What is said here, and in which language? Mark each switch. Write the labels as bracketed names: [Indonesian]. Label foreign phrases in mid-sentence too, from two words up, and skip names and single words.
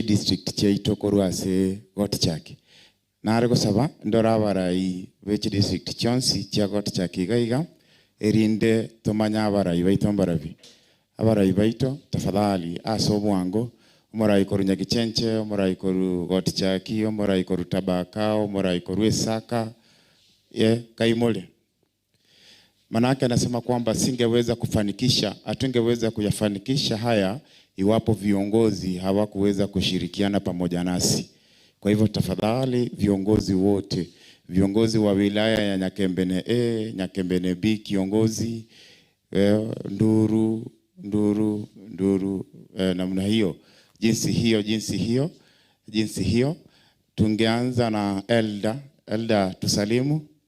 [Gusii] district cheito korwase Gotchaki nare gosaba ndora abarayi bechi district chonsi chia Gotchaki gaiga erinde tomanya abarayi baito mbarabi abarayi baito tafadhali asobwango omorai koru Nyagichenche omorai koru Gotchaki omorai koru Tabaka omorai koru Esaka kaimole. [Swahili] Manake anasema kwamba hatungeweza kuyafanikisha haya iwapo viongozi hawakuweza kushirikiana pamoja nasi. Kwa hivyo tafadhali viongozi wote, viongozi wa wilaya ya Nyakembene A, Nyakembene B, kiongozi Nduru namna hiyo, jinsi hiyo tungeanza na Elda tusalimu.